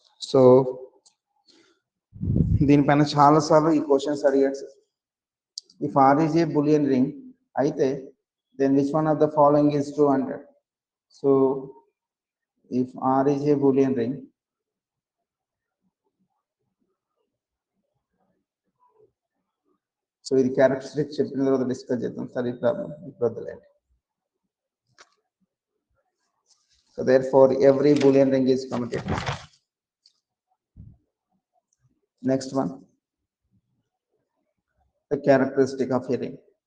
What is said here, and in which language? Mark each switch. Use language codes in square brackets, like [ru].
[te] So దీనిపైన చాలాసార్లు ఈ క్వశ్చన్స్ అడిగాడు sir. [en] If R is a Boolean ring అయితే then which one of the following is true అంటాడు. [te] So [en] if R is a Boolean ring, [te] so ఇది characteristic చెప్పిన తర్వాత డిస్కస్ చేద్దాం సార్. ఈ ప్రాబ్లం ఇప్పుడు వద్దులేండి. [en] So therefore every Boolean ring is commutative. Next one, the characteristic of a ring.